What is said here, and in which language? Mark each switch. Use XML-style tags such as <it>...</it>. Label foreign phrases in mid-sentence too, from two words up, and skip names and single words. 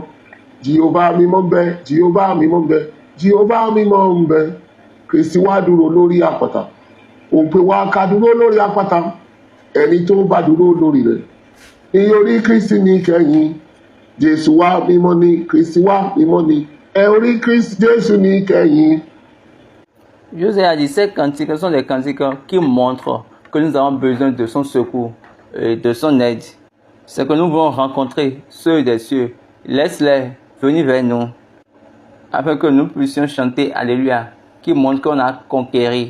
<yo>Jèhófà mímọ́ ń bẹ, Jèhófà mímọ́ ń bẹ, Jèhófà mímọ́ ń bẹ. Kristi wá dúró lórí àpáta. Ó ń pè wá ká dúró lórí àpáta. Ẹni tó bá dúró lórí rẹ̀. Ní orí Kristi ní kẹ́yìn. Jésù wá mímọ́ ni, Kristi wá mímọ́ ni. Ẹ orí Kristi Jésù ní kẹ́yìn.</yo> <fr>José a dit, ces cantiques sont des cantiques qui montrent que nous avons besoin de son secours et de son aide. C'est que nous voulons rencontrer ceux des cieux. Laisse-les venir vers nous afin que nous puissions chanter Alléluia, qui montre qu'on a conquéri.</fr>